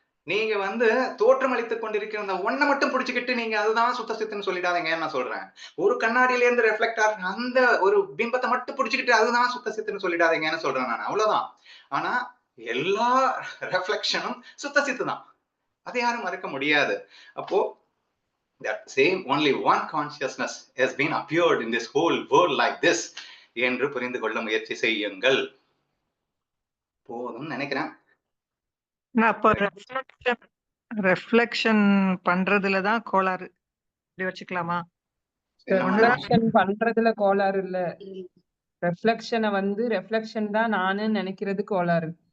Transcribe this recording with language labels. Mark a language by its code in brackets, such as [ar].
[ta] நீங்க தோற்றம் அளித்துக் கொண்டிருக்கிற அந்த ஒன்னை மட்டும் பிடிச்சுக்கிட்டு நீங்க அதுதான் சுத்த சித்துன்னு சொல்லிடாதீங்கன்னு நான் சொல்றேன். ஒரு கண்ணாடியில இருந்து ரெஃப்ளெக்ட் ஆகிற அந்த ஒரு பிம்பத்தை மட்டும் பிடிச்சுக்கிட்டு அதுதான் சுத்த சித்துன்னு சொல்லிடாதீங்கன்னு சொல்றேன் நான், அவ்வளவுதான். ஆனா எல்லா ரெஃப்ளெக்ஷனும் சுத்த சித்து தான், அதை யாரும் மறுக்க முடியாது. [en] அப்போ that same only one consciousness has been appeared in this whole world like this [ta] என்று புரிந்து கொள்ள முயற்சி செய்யுங்கள். போதும் நினைக்கிறேன். அப்போ ரெஃப்ளெக்ஷன் பண்றதுலதான் கோளாறு, இப்படி வச்சுக்கலாமா? ரெஃப்ளெக்ஷன் பண்றதுல கோளாறு இல்ல, ரெஃப்ளெக்ஷனை ரெஃப்ளெக்ஷன் தான் நானு நினைக்கிறது கோளாறு.